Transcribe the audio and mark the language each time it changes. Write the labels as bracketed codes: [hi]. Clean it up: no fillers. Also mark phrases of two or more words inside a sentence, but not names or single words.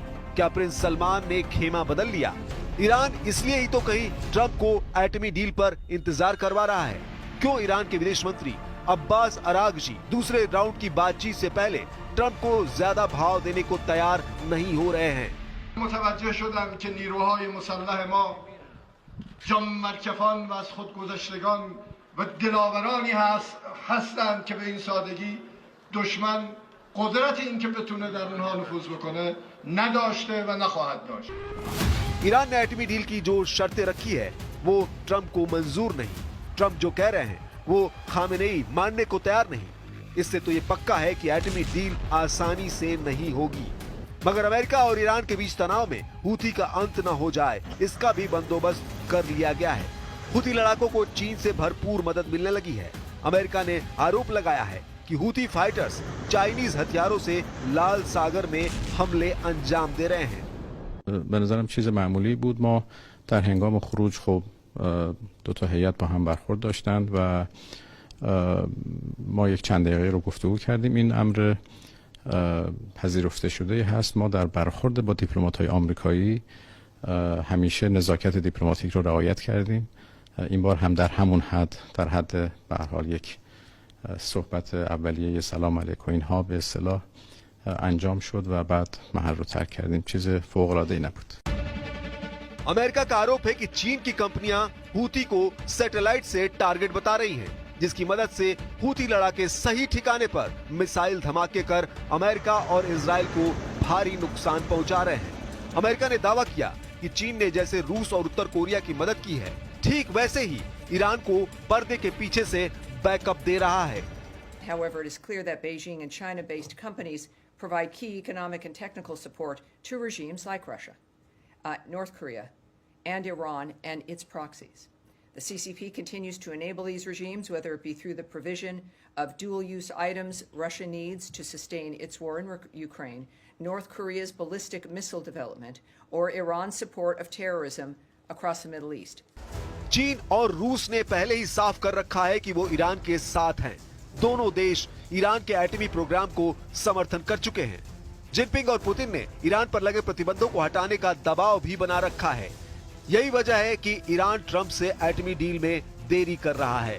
[hi] क्या प्रिंस सलमान ने खेमा बदल लिया? ईरान इसलिए ही तो कहीं ट्रंप को एटमी डील पर इंतजार करवा रहा है। क्यों ईरान के विदेश मंत्री अब्बास अरागची दूसरे राउंड की बातचीत से पहले ट्रंप को ज्यादा भाव देने को तैयार नहीं हो रहे हैं? [fa] متوجه شدم که نیروهای مسلح ما جان‌مرکفان و از خود گذشتگان و دلاورانی هستند که به این سادگی دشمن قدرت این که بتونه در اونها نفوذ بکنه نداشته و نخواهد داشت. [hi] ईरान ने एटमी डील की जो शर्तें रखी है वो ट्रंप को मंजूर नहीं। ट्रंप जो कह रहे हैं वो खामेनेई मानने को तैयार नहीं। इससे तो ये पक्का है कि एटमी डील आसानी से नहीं होगी। मगर अमेरिका और ईरान के बीच तनाव में हूती का अंत न हो जाए, इसका भी बंदोबस्त कर लिया गया है। हूती लड़ाकों को चीन से भरपूर मदद मिलने लगी है। अमेरिका ने आरोप लगाया है कि हूती [en] fighters Chinese [hi] हथियारों से लाल सागर में हमले अंजाम दे रहे हैं। [fa] به نظرم چیز معمولی بود. ما در هنگام خروج خب دو تا هیئت با هم برخورد داشتند و ما یک چند دقیقه رو گفتگو کردیم. این امر پذیرفته شده هست. ما در برخورد با دیپلمات‌های آمریکایی همیشه نزاکت دیپلماتیک رو رعایت کردیم. این بار هم در همون حد، در حد به هر حال یک صحبت اولیه سلام علیکم اینها به اصطلاح انجام شد و بعد محل رو ترک کردیم. چیز فوق العاده ای نبود. [hi] अमेरिका का आरोप है कि चीन की कंपनियां हूती को सैटेलाइट से टारगेट बता रही हैं, जिसकी मदद से हूती लड़ाके सही ठिकाने पर मिसाइल धमाके कर अमेरिका और इजराइल को भारी नुकसान पहुंचा रहे हैं। अमेरिका ने दावा किया कि चीन ने जैसे रूस और उत्तर कोरिया की मदद की है, ठीक वैसे ही ईरान को पर्दे के पीछे से बैकअप दे रहा है। [en] However, it is clear that Beijing and China-based companies provide key economic and technical support to regimes like Russia, North Korea, and Iran and its proxies. The CCP continues to enable these regimes, whether it be through the provision of dual-use items Russia needs to sustain its war in Ukraine, North Korea's ballistic missile development, or Iran's support of terrorism across the Middle East. [hi] चीन और रूस ने पहले ही साफ कर रखा है कि वो ईरान के साथ हैं। दोनों देश ईरान के एटमी प्रोग्राम को समर्थन कर चुके हैं। जिनपिंग और पुतिन ने ईरान पर लगे प्रतिबंधों को हटाने का दबाव भी बना रखा है। यही वजह है कि ईरान ट्रंप से एटमी डील में देरी कर रहा है।